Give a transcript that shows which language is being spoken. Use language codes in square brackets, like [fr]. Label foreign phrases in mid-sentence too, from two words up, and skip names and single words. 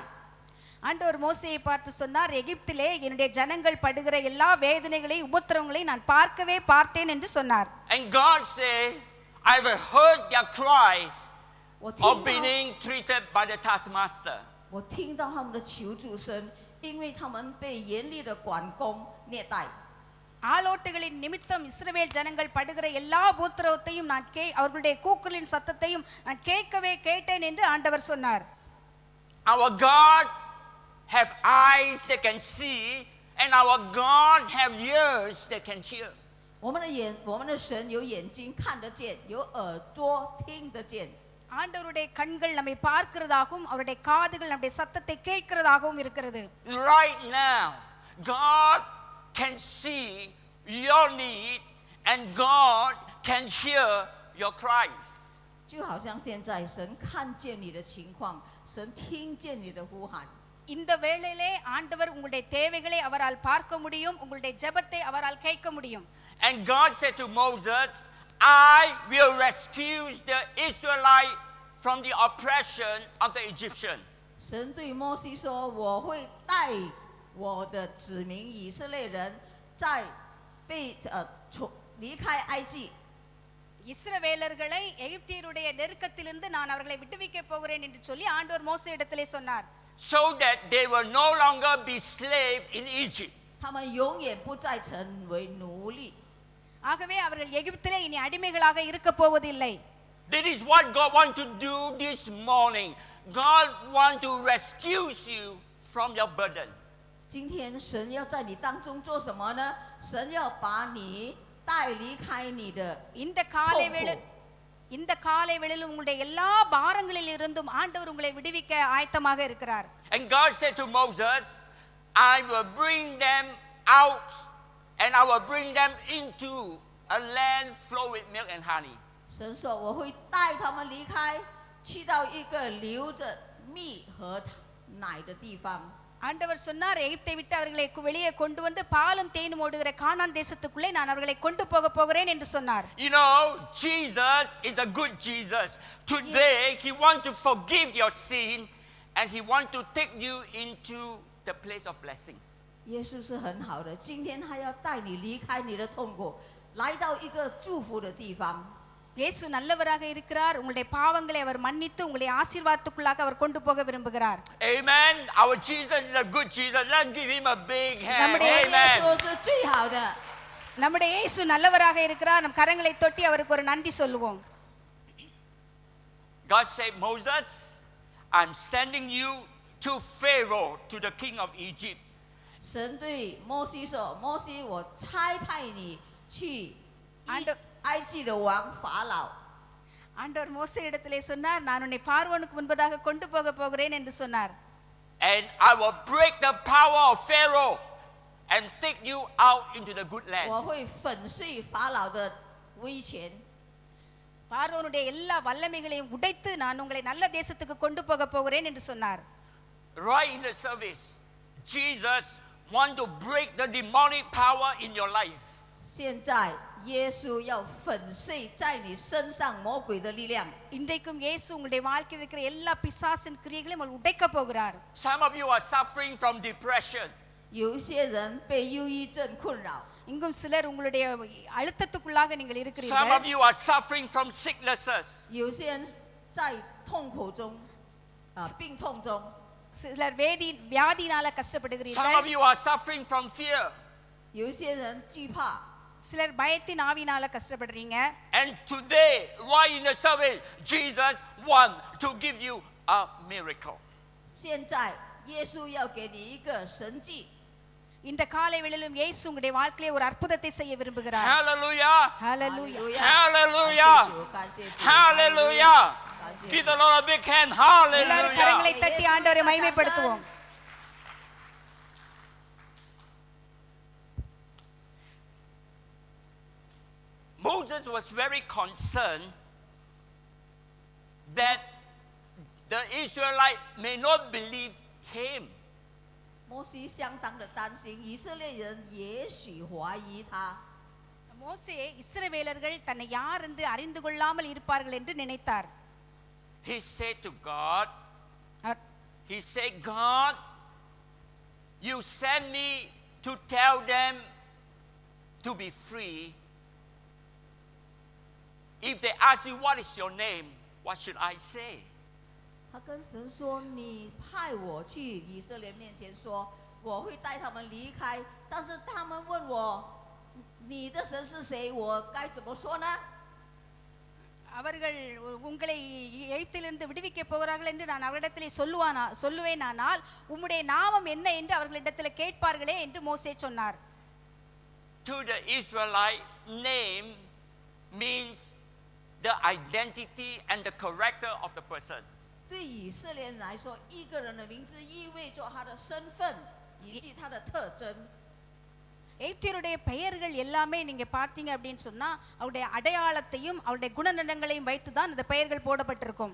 [ta] ஆண்டவர் மோசேயை பார்த்து சொன்னார், எகிப்திலே என்னுடைய ஜனங்கள் படுகிற எல்லா வேதனைகளையும் உபத்திரவங்களையும் நான் பார்த்தேன் என்று சொன்னார். [en] And God said, I have heard their cry [zh] 我 [en] of being treated by the taskmaster. [zh] 我听到他们的求助声，因为他们被严厉的管工虐待。 [ta] ஆலோட்டுகளின் நிமித்தம் இஸ்ரவேல் ஜனங்கள் படுகிற எல்லா உபத்திரவத்தையும் நான் அவர்களுடைய கூக்குரலின் சத்தத்தையும் நான் கேட்டேன் என்று ஆண்டவர் சொன்னார். [en] Our God have eyes that can see, and our God have ears that can hear. [zh] 我们的神有眼睛看得见，有耳朵听得见。 [ta] ஆண்டவருடைய கண்கள் நம்மை பார்க்கிறதாகவும் அவருடைய காதுகள் நம்முடைய சத்தத்தை கேட்கிறதாகவும் இருக்கிறது. [en] Right now, God can see your need, and God can hear your cries. [zh] 就好像现在，神看见你的情况，神听见你的呼喊。 [ta] இந்த வேளையிலே ஆண்டவர் உங்களுடைய தேவைகளை அவரால் பார்க்க முடியும், உங்களுடைய ஜெபத்தை அவரால் கேட்க முடியும். [en] And God said to Moses, I will rescue the Israelites from the oppression of the Egyptian. [zh] 神对摩西说：“我会带我的子民以色列人在离开埃及。” [ta] இஸ்ரவேலர்களை எகிப்தியருடைய நெருக்கத்திலிருந்து நான் அவர்களை விடுவிக்க போகிறேன் என்று சொல்லி ஆண்டவர் மோசேயிடத்திலே சொன்னார். [en] So that they will no longer be slaves in Egypt. [zh] 他们永远不再成为奴隶。 [ta] ஆகவே அவர்கள் எகிப்திலே இனி அடிமைகளாக இருக்க போவதில்லை. [en] That is what God wants to do this morning. God wants to rescue you from your burden. [zh] 今天神要在你当中做什么呢？神要把你带离开你的 [ta] இந்த காலை வேளையில் உங்களுடைய எல்லா பாரங்களில் இருந்தும் ஆண்டவர் உங்களை விடுவிக்க ஆயத்தமாக இருக்கிறார். [en] And God said to Moses, I will bring them out, and I will bring them into a land flowing with milk and honey. [zh] 神说：“我会带他们离开，去到一个流着蜜和奶的地方。” [ta] ஆண்டவர் சொன்னார், எகிப்தை விட்டு அவர்களை வெளியே கொண்டு வந்து பாலும் தேனும் ஓடுகிற கானான் தேசத்துக்குள்ளே நான் அவர்களை கொண்டு போகிறேன் என்று சொன்னார். [en] You know, Jesus is a good Jesus. Today, He wants to forgive your sin, and He wants to take you into the place of blessing. [zh] 耶稣是很好的，今天他要带你离开你的痛苦，来到一个祝福的地方。 [ta] இயேசு நல்லவராக இருக்கிறார். உங்களுடைய பாவங்களை அவர் மன்னித்து உங்களை ஆசீர்வாதத்துக்குள்ளாக அவர் கொண்டு போக விரும்புகிறார். [en] Amen. Our Jesus is a good Jesus. Let's give Him a big hand. [zh] 我们的耶稣是最好的。 [ta] நம்முடைய இயேசு நல்லவராக இருக்கிறார். நம் கரங்களை தொட்டி அவருக்கு ஒரு நன்றி சொல்லுவோம். [en] God said, Moses, I'm sending you to Pharaoh, to the king of Egypt. [zh] 神对摩西说：“摩西，我差派你去埃及的王法老。” [ta] ஆண்டவர் மோசே இடத்திலே சொன்னார், நான் உன்னை பார்வோனுக்கு முன்பதாக கொண்டு போகிறேன் என்று சொன்னார். [en] And I will break the power of Pharaoh and take you out into the good land. [zh] 我会粉碎法老的威权。 [ta] பார்வோனுடைய எல்லா வல்லமைகளையும் உடைத்து நான் உங்களை நல்ல தேசத்துக்கு கொண்டு போகிறேன் என்று சொன்னார். [en] Right in the service, Jesus want to break the demonic power in your life. [zh] 现在耶稣要粉碎在你身上魔鬼的力量。 [ta] இன்றைக்கும் இயேசு உங்களுடைய வாழ்க்கையில் இருக்கிற எல்லா பிசாசின் கிரியைகளையும் அவர் உடைக்க போகிறார். [en] Some of you are suffering from depression. [zh] 有一些人被忧郁症困扰， [ta] இங்கும் சிலர் உங்களுடைய அழுத்தத்துக்குள்ளாக நீங்கள் [en] Some of [ta] இருக்கிறீர்கள். [en] you are suffering from sicknesses. [zh] 有些人在痛苦中，病痛中， [ta] சிலர் வியாதினால [en] Some of [ta] கஷ்டப்படுகிறீர்கள். [en] you are suffering from fear. [zh] 有一些人惧怕。 [ta] சிலர் பயத்தின் ஆவினால கஷ்டப்படுறீங்க. [en] And today, right in the service, Jesus want to give you a miracle. [zh] 现在耶稣要给你一个神迹。 [ta] இந்த காலை வேளையிலும் இயேசு உங்களுடைய வாழ்க்கையிலே ஒரு அற்புதத்தை செய்ய விரும்புகிறார். [en] Hallelujah. [ta] ஹalleluya. [en] Hallelujah. [zh] 感谢主， [en] Hallelujah. [zh] 感谢主 [en] Give the Lord a big hand. [ta] எல்லாரும் கரங்களை [en] Hallelujah. [ta] தட்டி ஆண்டவரை மகிமைப்படுத்துவோம். [en] Moses was very concerned that the Israelites may not believe him. [zh] 摩西相当的担心，以色列人也许怀疑他。 [ta] மோசே இஸ்ரவேலர்கள் தன்னை யார் என்று அறிந்து கொள்ளாமல் இருப்பார்கள் என்று நினைத்தார். [en] He said to God, [ta] அவர் [en] he said, God, you sent me to tell them to be free. If they ask you, what is your name? What should I say? [zh] 他跟神说：“你派我去以色列面前说，我会带他们离开。但是他们问我，你的神是谁？我该怎么说呢？” [ta] அவர்கள் உங்களை எகிப்திலிருந்து விடுவிக்க போகிறார்கள் என்று நான் அவரிடத்திலே சொல்லுவேனானால் உம்முடைய நாமம் என்ன என்று அவர்களிடத்தில் கேட்பார்களே என்று மோசே சொன்னார். [en] To the Israelite, name means the identity and the character of the person. [zh] 对以色列人来说，一个人的名字意味着他的身份以及他的特征。 [ta] எகிப்தியருடைய பெயர்கள் எல்லாமே நீங்க பார்த்தீங்க அப்படின்னு சொன்னா அவருடைய அடையாளத்தையும் அவருடைய குணநலங்களையும் வைத்து தான் இந்த பெயர்கள் போடப்பட்டிருக்கும்.